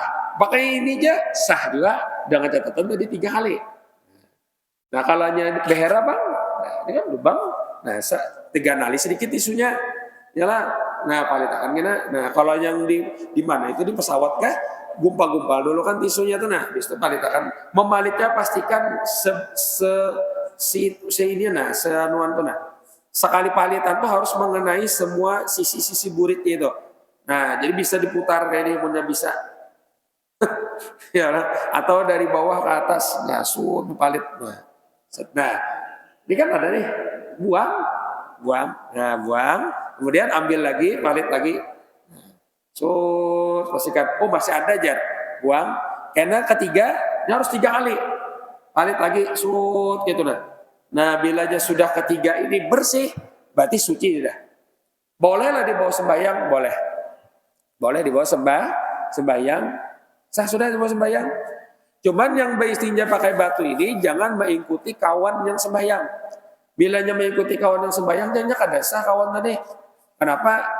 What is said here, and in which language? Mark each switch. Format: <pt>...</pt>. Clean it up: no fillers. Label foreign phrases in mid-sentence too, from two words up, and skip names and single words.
<id>Pakai ini aja sah juga dengan catatan tadi 3 kali. Nah, kalau behera Bang, nah, ini kan lubang. Nah, 3 kali sedikit isunya. Yalah. Nah, palitakan gini. Nah, kalau yang di mana itu di pesawat kah? Gumpal-gumpal dulu kan tisunya tuh. Nah, habis itu palitakan. Memalitnya pastikan seanuan tuh sekali palitan tuh harus mengenai semua sisi-sisi burit itu. Nah, jadi bisa diputar kayak ini punya bisa. Ya, atau dari bawah ke atas. Nah, palit. Nah, ini kan ada nih. Buang. Nah, buang. Kemudian ambil lagi, palit lagi. Pastikan. Oh, masih ada aja. Buang. Karena ketiga, ini harus 3 kali. Palit lagi, gitu Nah, bila aja sudah ketiga ini bersih, berarti suci sudah. Bolehlah dibawa sembahyang, boleh. Boleh dibawa sembahyang. Sah sudah dibawa sembahyang. Cuman yang beristinja pakai batu ini jangan mengikuti kawan yang sembahyang. Bilanya mengikuti kawan yang sembahyang, jangan kada sah kawan tadi. Kenapa?</id>